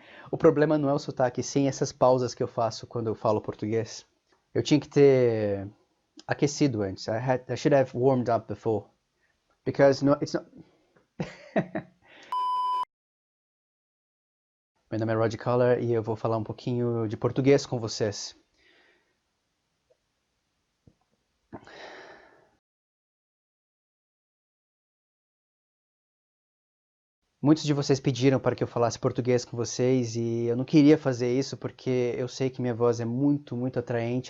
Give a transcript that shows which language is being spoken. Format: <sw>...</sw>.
<pt>O problema não é o sotaque, sim essas pausas que eu faço quando eu falo português. Eu tinha que ter aquecido antes.</pt> <en>I should have warmed up before. Because no, it's not...</en> <pt>Meu nome é Rod Collar e eu vou falar um pouquinho de português com vocês. Muitos de vocês pediram para que eu falasse português com vocês e eu não queria fazer isso porque eu sei que minha voz é muito, muito atraente.</pt>